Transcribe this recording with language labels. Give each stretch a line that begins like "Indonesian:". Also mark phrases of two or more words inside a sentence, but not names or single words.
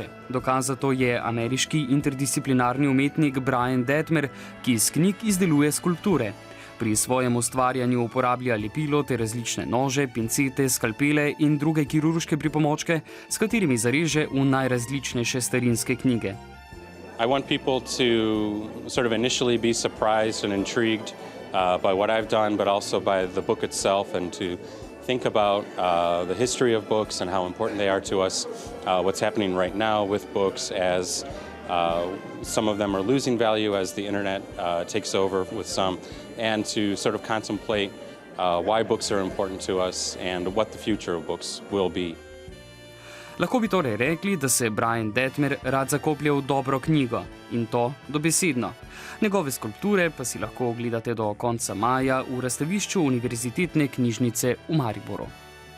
Slovenian: Dokaz za to je ameriški interdisciplinarni umetnik Brian Detmer, ki iz knjig izdeluje skulpture. Pri svojem ustvarjanju uporablja lepilo ter različne nože, pincete, skalpele in druge kirurške pripomočke, s katerimi zareže v najrazličnejše starinske knjige.
English: I want people to sort of initially be surprised and intrigued by what I've done, but also by the book itself, and to think about the history of books and how important they are to us, what's happening right now with books as some of them are losing value as the internet takes over with some, and to sort of contemplate why books are important to us and what the future of books will be.
Slovenian: Lahko bi torej rekli, da se Brian Detmer rad zakoplje v dobro knjigo, in to dobesedno. Njegove skulpture pa si lahko ogledate do konca maja v razstavišču Univerzitetne knjižnice v Mariboru.